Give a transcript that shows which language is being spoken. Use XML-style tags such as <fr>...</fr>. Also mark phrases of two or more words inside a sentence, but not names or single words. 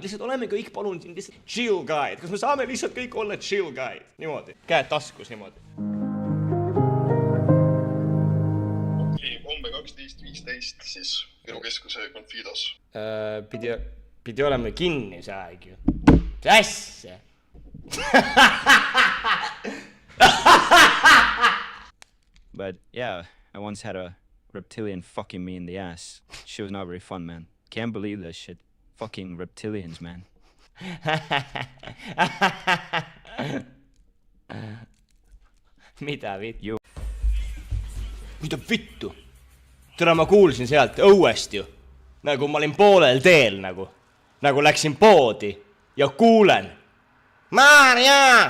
<et>Lihtsalt oleme kõik, palun siin lihtsalt</et> <en>chill guide.</en> <et>Kas me saame lihtsalt kõik olla</et> <en>chill guide?</en> <et>Niimoodi. Käed taskus niimoodi. Homme 12.15 siis Viru Keskuse Confidos. Pidi olema kinni see aeg ju. See asja!</et> <en>But yeah, I once had a reptilian fucking me in the ass. She was not very fun, man. Can't believe that shit. Fucking reptilians, man.</en> <et>Mida vittu? Mida vittu? Täna ma kuulsin sealt õuest ju. Nagu ma olin poolel teel nagu. Nagu läksin poodi. Ja kuulen. Maarja!</et>